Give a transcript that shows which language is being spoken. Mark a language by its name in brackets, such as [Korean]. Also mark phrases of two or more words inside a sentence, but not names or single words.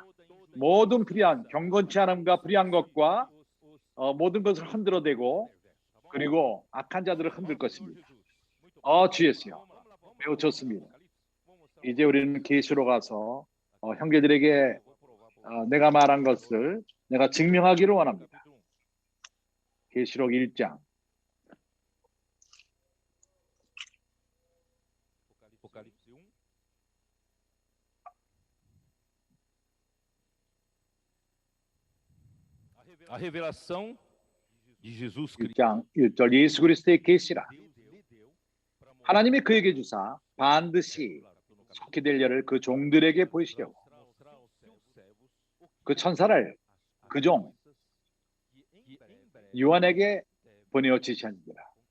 [Korean] 모든 불의한, 경건치 않음과 불의한 것과 모든 것을 흔들어대고 그리고 악한 자들을 흔들 것입니다. 주 예수요. 매우 좋습니다. 이제 우리는 계시로 가서 형제들에게 내가 말한 것을 내가 증명하기를 원합니다. 계시록 1장. [Portuguese] A revelação de Jesus Cristo. [Korean] 1장 1절 예수 그리스도의 계시라. 하나님이 그에게 주사 반드시 속히 될 일을 그 종들에게 보이시려고 그 천사를 그 종 요한에게 보내어 지시하니라.